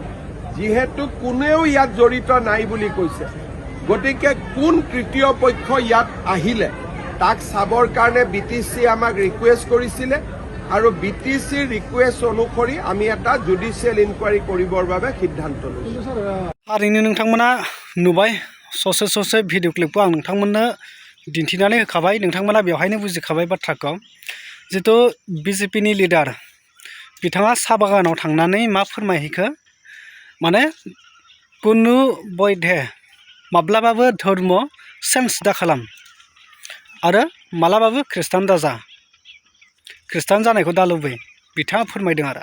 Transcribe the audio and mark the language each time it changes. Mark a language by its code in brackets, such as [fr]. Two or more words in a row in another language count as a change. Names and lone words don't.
[as] যিহেতু কোনেও ইয়াত জড়িত নাই বুলি কৈছে, গতিকে কোন তৃতীয় পক্ষ ইয়াত আহিলে তাক চাবৰ কাৰণে বিটিচি আমাক ৰিকুৱেষ্ট কৰিছিলে, আৰু বিটিচিৰ ৰিকুৱেষ্ট অনুসৰি আমি এটা [en] judicial inquiry [as] কৰিবৰ বাবে সিদ্ধান্ত লৈছোঁ। [brx] थारैनो नोंथांमोना नुबाय ससे [en] video clip [brx] आं नोंथांमोननो दिन्थिनानै होखाबाय। नोंथांमोना बेवहायनो बुजिखाबाय बाथ्राखौ। जितु बिजेपिनि लिडार बिथाङा साहा बागानाव थांनानै मा फोरमायहैखो, माने कुनु बयधे माब्लाबाबो धर्म चेन्ज दा खालाम आरो मालाबाबो ख्रिस्टान दाजा, ख्रिस्टान जानायखौ दा लुबै, बिथाङा फोरमायदों आरो।